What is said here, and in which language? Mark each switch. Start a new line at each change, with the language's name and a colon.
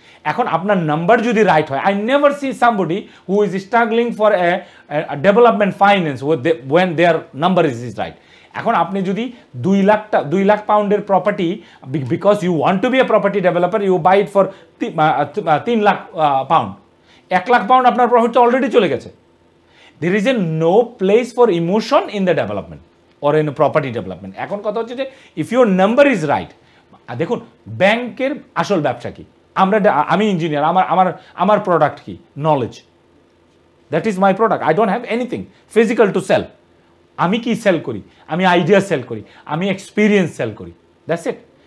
Bangla: এখন আপনার নাম্বার যদি রাইট হয়,
English: I never see somebody who is struggling for a development finance when their number is right.
Bangla: এখন আপনি যদি 2 লাখ পাউন্ডের property,
English: because you want to be a property developer, you buy it for
Bangla: 3 lakh pound, 1 lakh pound আপনার profit তো already চলে গেছে।
English: There is a no place for emotion in the development or in property development.
Bangla: এখন কথা হচ্ছে যে
English: if your number is right,
Bangla: দেখুন ব্যাংকের আসল ব্যবসা কি, আমি ইঞ্জিনিয়ার, আমার প্রোডাক্ট কি? Knowledge.
English: That is my product, I don't have anything physical to sell.
Bangla: আমি কি সেল করি? আমি আইডিয়া সেল করি, আমি এক্সপিরিয়েন্স সেল করি,
English: That's it.